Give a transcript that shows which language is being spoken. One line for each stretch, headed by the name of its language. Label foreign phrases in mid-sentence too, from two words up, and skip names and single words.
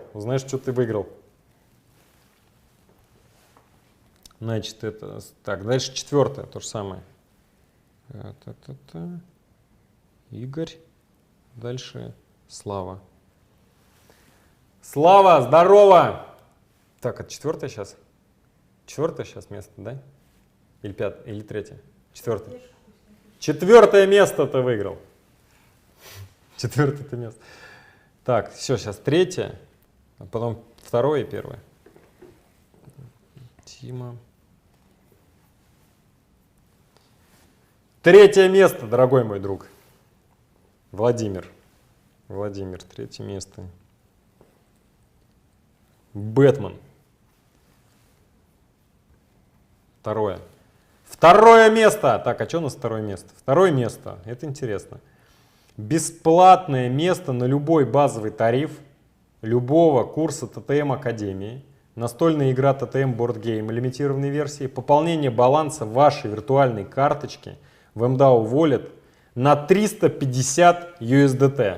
Russian: Узнаешь, что ты выиграл. Значит, это... Так, дальше 4-е, то же самое. Игорь. Дальше Слава. Слава, здорово! Так, это 4-е сейчас? 4-е сейчас место, да? Или 5-е, или 3-е? 4-е. 4-е место ты выиграл. 4-е ты место. Так, все, сейчас 3-е, а потом 2-е и 1-е. Тима. 3-е место, дорогой мой друг. Владимир. Владимир, 3-е место. Бэтмен. 2-е. 2-е место. Так, а что у нас 2-е место? 2-е место. Это интересно. Бесплатное место на любой базовый тариф любого курса ТТМ Академии. Настольная игра ТТМ Board Game лимитированной версии. Пополнение баланса вашей виртуальной карточки в МДАО Wallet на 350 USDT.